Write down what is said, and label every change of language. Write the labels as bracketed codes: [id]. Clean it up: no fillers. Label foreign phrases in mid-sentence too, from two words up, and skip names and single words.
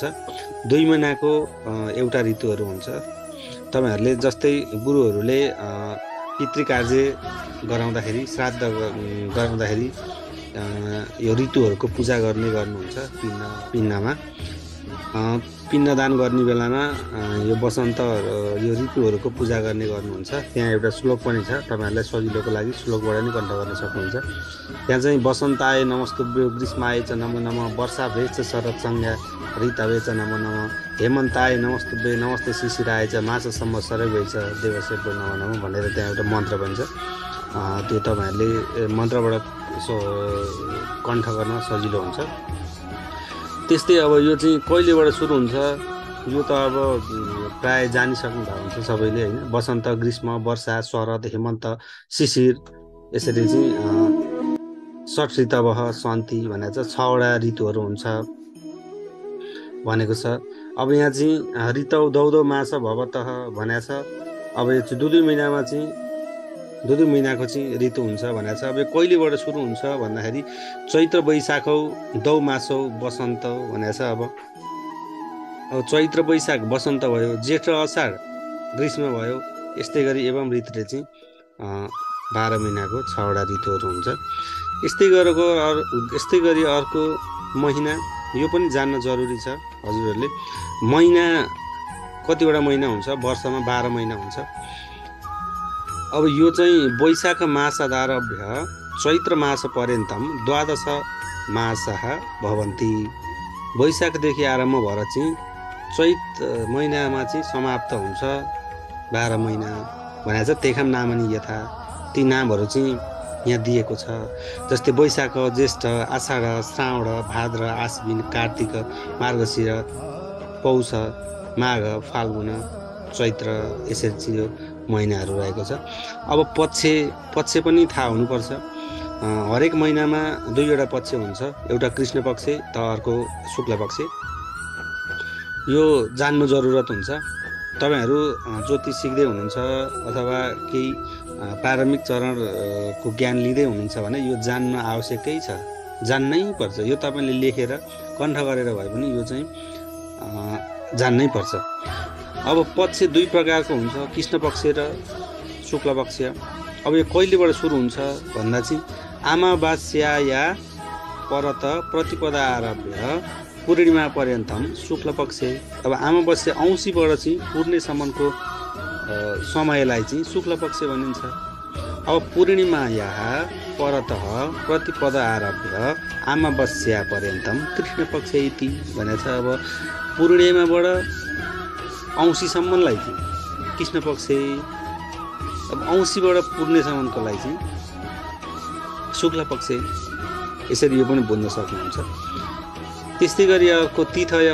[ne] 2 महिनाको एउटा ऋतुहरू हुन्छ। तपाईँहरूले जस्तै गुरुहरूले पितृकार्य गराउँदाखेरि, श्राद्ध गराउँदाखेरि यो ऋतुहरूको पूजा गर्नुहुन्छ। पिण्डमा पिण्डदान गर्ने बेलामा यो वसन्त यो ऋतुहरूको पूजा गर्नुहुन्छ। त्यहाँ एउटा श्लोक पनि छ, तपाईँहरूलाई सजिलोको लागि श्लोकबाट नि कण्ठ गर्न सक्नुहुन्छ। [sa] त्यहाँ चाहिँ वसन्ताय नमस्तुभ्यो, ग्रीष्माय च नमो नमः, वर्षाभ्ये च शरद संज्ञा, ऋतवे च नमो नमः, हेमन्ताय नमस्तुभ्य, नमस्ते शिशिराय च, मास संवत्सरभ्ये च देवसेभ्यो नमो नमः [ne] भनेर त्यहाँ एउटा मन्त्र पनि छ। त्यो तपाईँहरूले मन्त्रबाट कण्ठ गर्न सजिलो हुन्छ। त्यस्तै अब यो चाहिँ कहिलेबाट सुरु हुन्छ, यो त अब प्राय जानिसक्नु भएको हुन्छ सबैले होइन। वसन्त, ग्रीष्म, वर्षा, शरद, हेमन्त, शिशिर, यसरी चाहिँ [sa] षट् ऋतवः सन्ति [ne] भनेको छ। 6वटा ऋतुहरू हुन्छ भनेको छ। अब यहाँ चाहिँ [sa] ऋतौ दौदौ मास भवतः [ne] भनेको छ। अब यो चाहिँ 2 महिनामा चाहिँ दुई दुई महिनाको चाहिँ ऋतु हुन्छ भनेको छ। अब यो कहिलेबाट सुरु हुन्छ भन्दाखेरि [sa] चैत्र वैशाखौ दौ मासौ वसन्त [ne] भनेको छ। अब चैत्र वैशाख वसन्त भयो, जेठ र असाढ ग्रीष्म भयो। यस्तै गरी एवं ऋतुले चाहिँ 12 महिनाको 6वटा ऋतुहरू हुन्छ। यस्तै गरी अर्को महिना, यो पनि जान्न जरुरी छ हजुरहरूले। महिना कतिवटा महिना हुन्छ? वर्षमा 12 महिना हुन्छ। अब यो चाहिँ [sa] वैशाख मासादारभ्य चैत्र मास पर्यन्तम 12 मासः भवन्ति। [ne] वैशाखदेखि आरम्भ भएर चाहिँ चैत महिनामा चाहिँ समाप्त हुन्छ 12 महिना भनेको छ। [sa] तेखम नामनी यथा, [ne] ती नामहरू चाहिँ यहाँ दिएको छ। जस्तै वैशाख, ज्येष्ठ, आषाढ, श्रावण, भाद्र, आश्विन, कार्तिक, मार्गशीर, पौष, माघ, फाल्गुन, चैत्र, यसरी चाहिँ यो महिनाहरू रहेको छ। अब पक्ष पनि थाहा हुनुपर्छ। हरेक महिनामा 2वटा पक्ष हुन्छ, एउटा कृष्ण पक्ष त अर्को शुक्ल पक्ष। यो जान्नु जरुरत हुन्छ। तपाईहरू ज्योतिष सिक्दै हुनुहुन्छ अथवा केही प्रारम्भिक चरणको ज्ञान लिँदै हुनुहुन्छ भने यो जान्न आवश्यकै छ, जान्नै पर्छ। यो तपाईले लेखेर कण्ठ गरेर भए पनि यो चाहिँ जान्नै पर्छ। अब पक्ष 2 प्रकारको हुन्छ, कृष्ण पक्ष र शुक्ल पक्ष। अब यो कहिलेबाट सुरु हुन्छ भन्दा चाहिँ [sa] अमावास्याया परत प्रतिपदा आरभ्य पूर्णिमा पर्यन्तम शुक्ल पक्ष। [ne] अब अमावास्या औँसीबाट चाहिँ पूर्णेसम्मको समयलाई चाहिँ शुक्ल पक्ष भनिन्छ। [sa] अब पूर्णिमाया परतः प्रतिपदा आरभ्य अमावास्या पर्यन्तम कृष्ण पक्ष इति [ne] भनेको छ। अब पूर्णिमाबाट औँसीसम्मलाई चाहिँ कृष्ण पक्ष, अब औँसीबाट पूर्णेसम्मको लागि चाहिँ शुक्ल पक्ष। यसरी यो पनि बुझ्न सक्नुहुन्छ। त्यस्तै गरी अर्को तिथय।